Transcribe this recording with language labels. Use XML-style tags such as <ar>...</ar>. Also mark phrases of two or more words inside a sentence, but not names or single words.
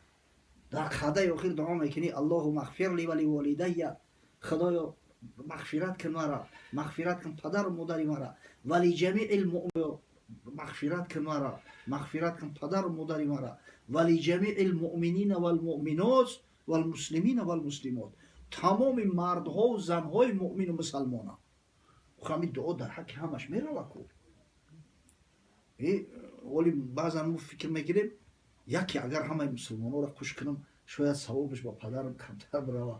<tg>дар қадаи охир дуо мекунӣ</tg> <ar>اللهم اغفر لي ولوالدي.</ar> <tg>худоё мағфират кун мара, мағфират кун падару модари мара,</tg> <ar>ولجميع المؤمنين,</ar> <tg>мағфират кун мара, мағфират кун падару модари мара,</tg> <ar>ولجميع المؤمنين والمؤمنات والمسلمين والمسلمات.</ar> <tg>тамоми мардҳову занҳои муъмину мусулмона. ҳамин дуо дар ҳаққи ҳамаш меравад ку. оли баъзан мо фикр мекунем яке агар ҳамаи мусулмононро куш кунам шояд савобаш ба падарам камтар барава.</tg>